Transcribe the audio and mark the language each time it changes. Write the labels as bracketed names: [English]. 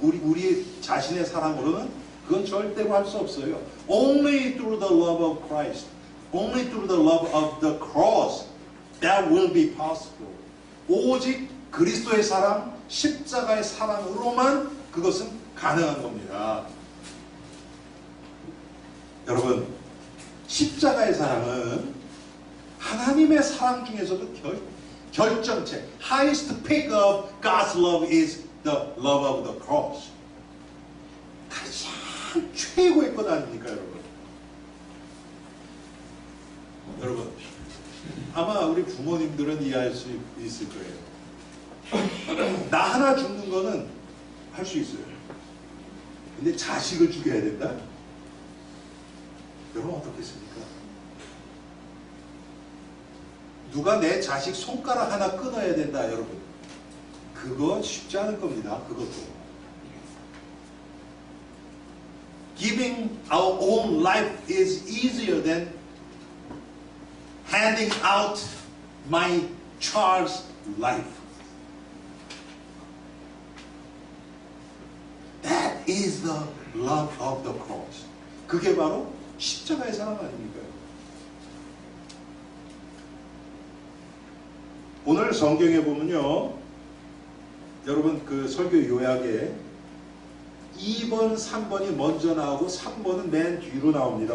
[Korean] 우리 자신의 사랑으로는 그건 절대로 할 수 없어요. [English] Only through the love of Christ, only through the love of the cross, that will be possible. [Korean] 오직 그리스도의 사랑, 십자가의 사랑으로만 그것은 가능한 겁니다. 여러분, 십자가의 사랑은 하나님의 사랑 중에서도 결정체, [English] highest peak of God's love is the love of the cross. [Korean] 가장 최고의 것 아닙니까, 여러분? 여러분, 아마 우리 부모님들은 이해할 수 있을 거예요. 나 하나 죽는 거는 할 수 있어요. 근데 자식을 죽여야 된다? 여러분 어떻겠습니까? 누가 내 자식 손가락 하나 끊어야 된다, 여러분. 그거 쉽지 않을 겁니다. 그것도. [English] Giving our own life is easier than handing out my child's life. That is the love of the cross. [Korean] 그게 바로 십자가의 사랑 아닙니까? 오늘 성경에 보면요, 여러분 그 설교 요약에 2번, 3번이 먼저 나오고 3번은 맨 뒤로 나옵니다.